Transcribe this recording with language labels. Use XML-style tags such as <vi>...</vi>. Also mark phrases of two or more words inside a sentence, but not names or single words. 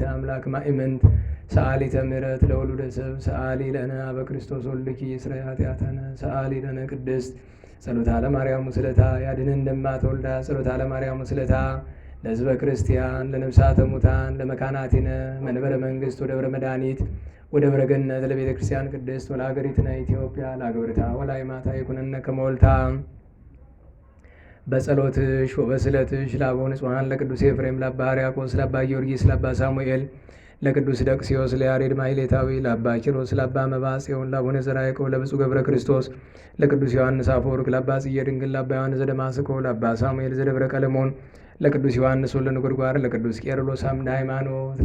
<gez>አምላክ ማእመንት ሰአሊተ ምሕረት ለወሉደ ሰብ ሰአሊ ለነ አበ ክርስቶስ ወልድኪ ይስረይ ኃጢአተነ ሰአሊ ለነ ቅድስት ጸሎታ ለማርያም ምስለታ ያድነን እንደማትወልዳ ጸሎታ ለማርያም ምስለታ ለሕዝበ ክርስቲያን ለነፍሳተ ሙታን ለመካናቲነ መንበረ መንግሥት ወደብረ መድኃኒት ወደብረ ገነት ለቤተ ክርስቲያን ቅድስት ወለሀገሪትነ ኢትዮጵያ ለአግብርታ ወላይማታ ይኩነነ ከመወልታ በጸሎትሽ ወበስለትሽ ለአበው ንጹሐን ለቅዱስ ኤፍሬም ለአባ ሕርያቆስ ለአባ ጊዮርጊስ ለአባ ሳሙኤል ለቅዱስ ደቅስዮስ ለያሬድ ማሕሌታዊ ለአባ ኪሮስ ለአባ መባጽዮን ለአቡነ ዘርዓ ያዕቆብ ለብፁዕ ገብረ ክርስቶስ ለቅዱስ ዮሐንስ አፈወርቅ ለአባ ጽየ ድንግል ለአባ ዮሐንስ ዘደማስቆ ለአባ ሳሙኤል ዘደብረ ቀለሞን ለቅዱስ ዮሐንስ ወልደ ነጎድጓድ ለቅዱስ ቄርሎስ አምደ ሃይማኖት</gez>